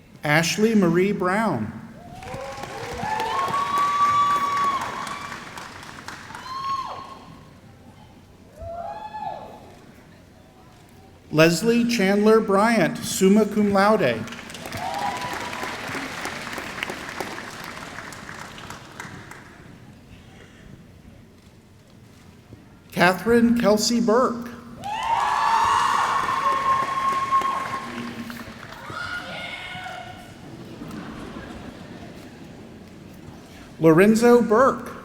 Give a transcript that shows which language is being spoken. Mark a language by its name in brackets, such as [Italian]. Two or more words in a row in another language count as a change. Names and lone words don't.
[English] Ashley Marie Brown. Leslie Chandler Bryant, [Latin] summa cum laude. [English] Catherine Kelsey Burke. Lorenzo Burke.